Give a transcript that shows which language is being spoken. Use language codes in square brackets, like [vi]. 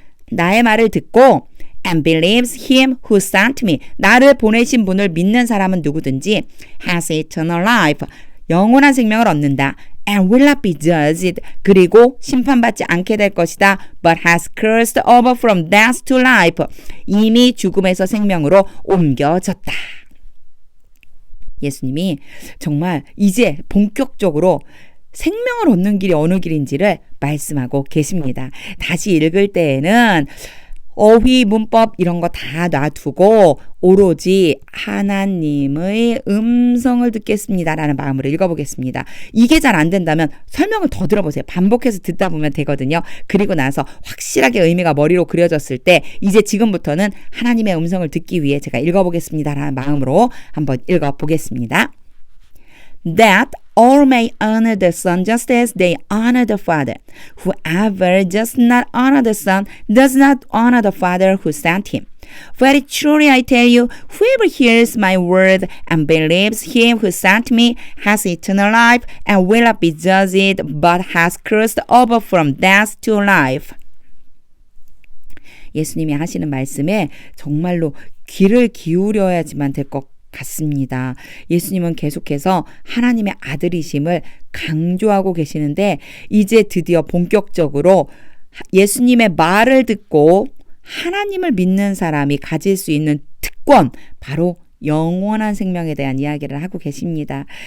[ko] 나의 말을 듣고 [en] and believes him who sent me. [ko] 나를 보내신 분을 믿는 사람은 누구든지 [en] has eternal life. [ko] 영원한 생명을 얻는다. [en] and will not be judged. [ko] 그리고 심판받지 않게 될 것이다. [en] but has crossed over from death to life. [ko] 이미 죽음에서 생명으로 옮겨졌다. 예수님이 정말 이제 본격적으로 생명을 얻는 길이 어느 길인지를 말씀하고 계십니다. 다시 읽을 때에는 어휘, 문법 이런 거 다 놔두고 오로지 하나님의 음성을 듣겠습니다라는 마음으로 읽어보겠습니다. 이게 잘 안 된다면 설명을 더 들어보세요. 반복해서 듣다 보면 되거든요. 그리고 나서 확실하게 의미가 머리로 그려졌을 때 이제 지금부터는 하나님의 음성을 듣기 위해 제가 읽어보겠습니다라는 마음으로 한번 읽어보겠습니다. [en] That all may honor the Son just as they honor the Father. Whoever does not honor the Son does not honor the Father who sent him. Very truly I tell you, whoever hears my word and believes him who sent me has eternal life and will not be judged, but has crossed over from death to life. [ko] 예수님이 하시는 말씀에 정말로 귀를 기울여야지만 될 것 같습니다. 예수님은 계속해서 하나님의 아들이심을 강조하고 계시는데 이제 드디어 본격적으로 예수님의 말을 듣고 하나님을 믿는 사람이 가질 수 있는 특권, 바로 영원한 생명에 대한 이야기를 하고 계십니다.